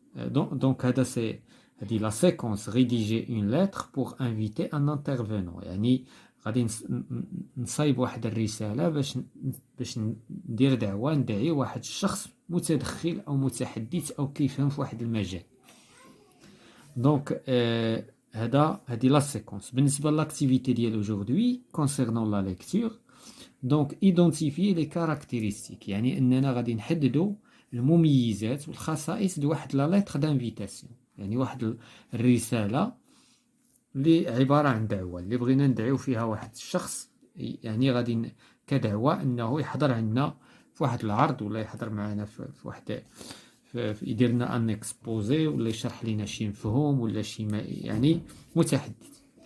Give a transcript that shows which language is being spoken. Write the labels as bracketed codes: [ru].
[fr] Donc c'est la séquence rédiger une lettre pour inviter un intervenant. [ar] يعني غادي نصايب واحد الرسالة باش ندير دعوة ندعي واحد الشخص متدخل أو متحدث أو كيفهم في واحد المجال. [fr] Donc [ar] هذه [fr] la séquence. [ar] بالنسبة [fr] l'activité [ar] ديال [fr] aujourd'hui concernant la lecture, donc identifier les caractéristiques. [ar] يعني أننا غادي نحددوا المميزات والخصائص لواحد لا [fr] lettre d'invitation. [ar] يعني واحد الرسالة اللي عبارة عن دعوة اللي بغينا ندعيو فيها واحد الشخص، يعني غادي كدعوة أنه يحضر عندنا في واحد العرض ولا يحضر معنا في واحد يدير لنا ان اكسبوزي ولا يشرح لنا شي مفهوم ولا شي يعني متحدث.